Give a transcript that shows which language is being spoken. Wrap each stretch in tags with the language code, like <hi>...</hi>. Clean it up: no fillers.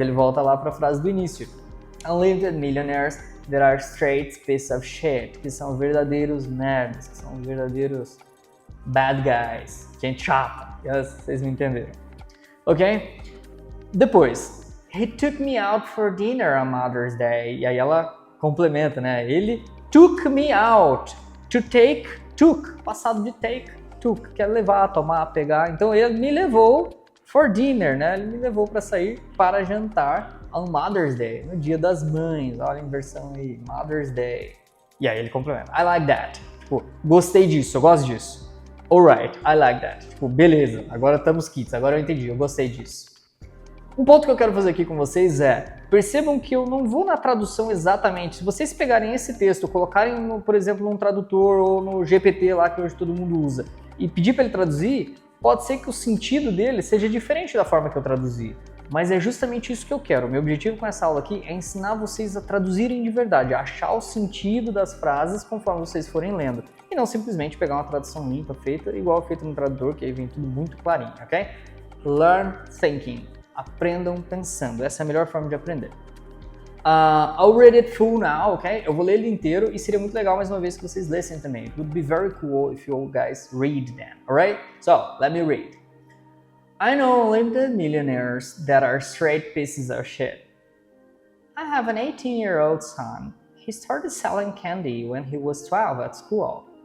<pt>Ele volta lá para a frase do início.</pt> <en>Unlimited millionaires that are straight piece of shit,</en> <pt>que são verdadeiros nerds, que são verdadeiros bad guys, gente chata, vocês me entenderam. Ok? Depois,</pt> <en>he took me out for dinner on Mother's Day.</en> <pt>E aí ela complementa, né? Ele took me out. To take, took, passado de take, took, quer levar, tomar, pegar. Então ele me levou for dinner, né? Ele me levou para sair para jantar on Mother's Day, no dia das mães. Olha a inversão aí, Mother's Day. E aí ele complementa,</pt> <en>I like that.</en> <pt>Tipo, gostei disso, eu gosto disso.</pt> <en>Alright, I like that.</en> <pt>Tipo, beleza, agora estamos kits, agora eu entendi, eu gostei disso. Um ponto que eu quero fazer aqui com vocês é, percebam que eu não vou na tradução exatamente. Se vocês pegarem esse texto, colocarem, por exemplo, num tradutor ou no GPT lá que hoje todo mundo usa, e pedir para ele traduzir, pode ser que o sentido dele seja diferente da forma que eu traduzi. Mas é justamente isso que eu quero. O meu objetivo com essa aula aqui é ensinar vocês a traduzirem de verdade, a achar o sentido das frases conforme vocês forem lendo. E não simplesmente pegar uma tradução limpa, feita igual feita no tradutor, que aí vem tudo muito clarinho, ok?</pt> <en>Learn thinking.</en> <pt>Aprendam pensando. Essa é a melhor forma de aprender.</pt> <en>I'll read it full now, ok?</en> <pt>Eu vou ler ele inteiro e seria muito legal mais uma vez que vocês lessem também.</pt> <en>It would be very cool if you guys read them, alright? So, let me read. I know unlimited millionaires that are straight pieces of shit. I have an 18-year-old son. He started selling candy when he was 12 at school.</en>